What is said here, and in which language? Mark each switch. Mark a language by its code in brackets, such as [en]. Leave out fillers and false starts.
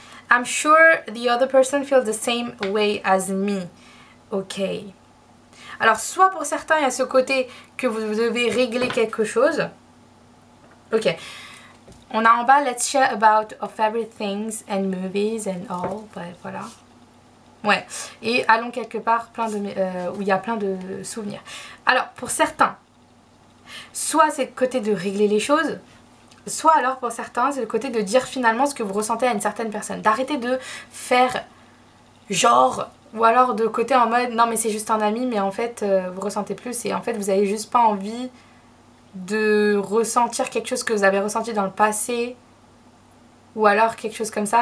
[en] I'm sure the other person feels the same way as me. Ok. [fr] Alors, soit pour certains, il y a ce côté que vous devez régler quelque chose. Ok. On a en bas, [en] let's share about our favorite things and movies and all. [fr] Ouais, voilà. Ouais. Et allons quelque part où il y a plein de souvenirs. Alors, pour certains, soit c'est le côté de régler les choses, soit alors pour certains, c'est le côté de dire finalement ce que vous ressentez à une certaine personne. D'arrêter de faire genre... Ou alors de côté en mode non mais c'est juste un ami mais en fait vous ressentez plus et en fait vous avez juste pas envie de ressentir quelque chose que vous avez ressenti dans le passé ou alors quelque chose comme ça.